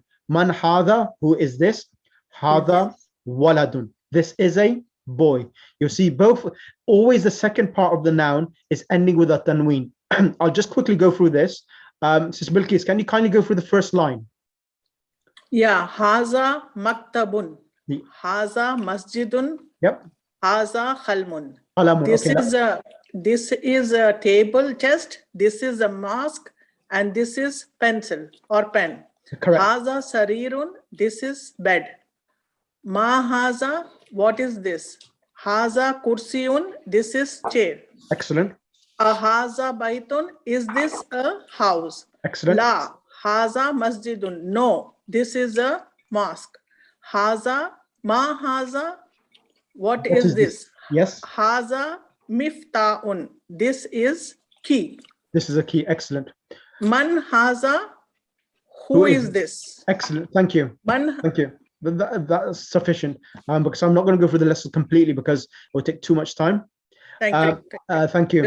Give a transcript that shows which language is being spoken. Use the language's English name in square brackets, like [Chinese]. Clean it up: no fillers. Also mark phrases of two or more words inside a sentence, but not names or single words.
[Arabic] من هذا, [English] who is this? [Arabic] هذا ولد, [English] this is a boy. You see, both, always the second part of the noun is ending with a tanween. I'll just quickly go through this. Sis Bilqis, can you kindly go through the first line? Yeah, [Arabic] هذا مكتب. هذا مسجد. Yep. هذا قلم. Qalamun, [English] This is a table chest. This is a mask, and this is pencil or pen. Correct. [Arabic] هذا سرير. [English] This is bed. [Arabic] ما هذا. [English] What is this? [Arabic] هذا كرسي. [English] This is chair. Excellent. [Arabic] هذا بيت. [English] Is this a house? Excellent. [Arabic] لا هذا مسجد. [English] No, this is a mosque. [Arabic] هذا ما هذا. [English] What is this? Yes. [Arabic] هذا مفتاح. [English] This is key. This is a key. Excellent. [Arabic] من هذا. [English] Who is this? Excellent. Thank you. [Arabic] Man. [English] Thank you. That's sufficient. Because I'm not going to go through the lesson completely because it will take too much time. Thank you. Thank you.